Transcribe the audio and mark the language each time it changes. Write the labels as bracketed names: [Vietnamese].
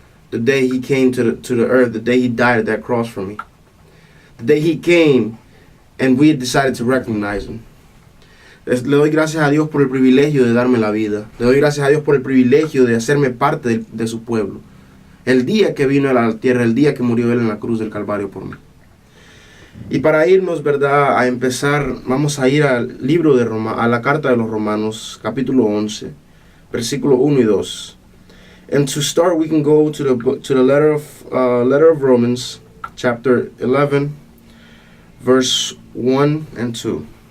[English] The day He came to the earth, the day He died at that cross for me. The day He came and we decided to recognize Him. [Spanish] Le doy gracias a Dios por el privilegio de darme la vida. Le doy gracias a Dios por el privilegio de hacerme parte de su pueblo. El día que vino a la tierra, el día que murió Él en la cruz del Calvario por mí. Y para irnos, ¿verdad?, a empezar, vamos a ir al libro de a la carta de los Romanos, capítulo 11, versículo 1 y 2. [English] And to start, we can go to the letter of Romans, chapter 11, verse 1 and 2.